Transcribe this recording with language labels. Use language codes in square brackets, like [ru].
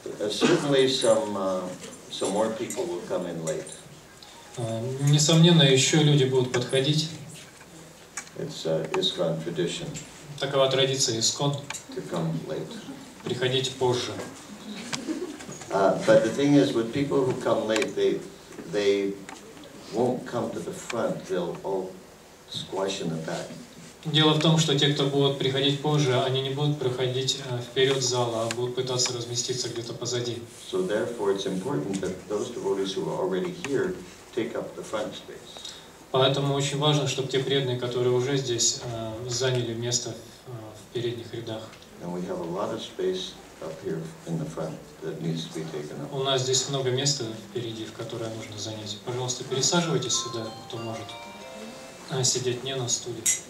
[en] Certainly some more people will come in late. [ru] Несомненно, еще люди будут подходить. [en] It's ISKCON tradition. [ru] Такова традиция ISKCON. [en] To come late. [ru] Приходить позже. [en] But the thing is, with people who come late, they won't come to the front. They'll all squash in the back. [ru] Дело в том, что те, кто будут приходить позже, они не будут проходить вперед зала, а будут пытаться разместиться где-то позади. [en] So therefore, it's important that those devotees who are already here take up the front space. [ru] Поэтому очень важно, чтобы те преданные, которые уже здесь, заняли место в передних рядах. [en] And we have a lot of space up here in the front that needs to be taken up. [ru] У нас здесь много места впереди, в которое нужно занять. Пожалуйста, пересаживайтесь сюда, кто может сидеть не на стуле.